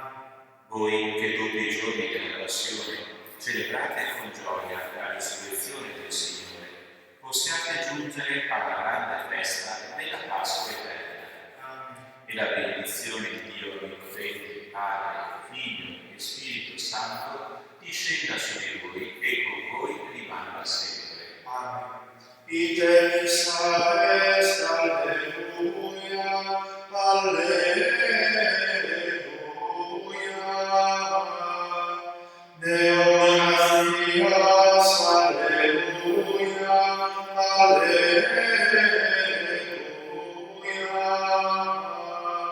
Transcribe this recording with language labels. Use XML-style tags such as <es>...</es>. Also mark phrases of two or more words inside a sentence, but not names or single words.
<it>Voi che tutti i giorni della Passione celebrate con gioia la risurrezione del Signore, possiate giungere alla grande festa della Pasqua eterna. Amen. E la benedizione di Dio Onnipotente, Padre, Figlio e Spirito Santo discenda su di voi e con voi rimanga sempre. Amen.</it> <la>Ite missa est, alleluia, alleluia. Deo gratias, alleluia, alleluia.</la>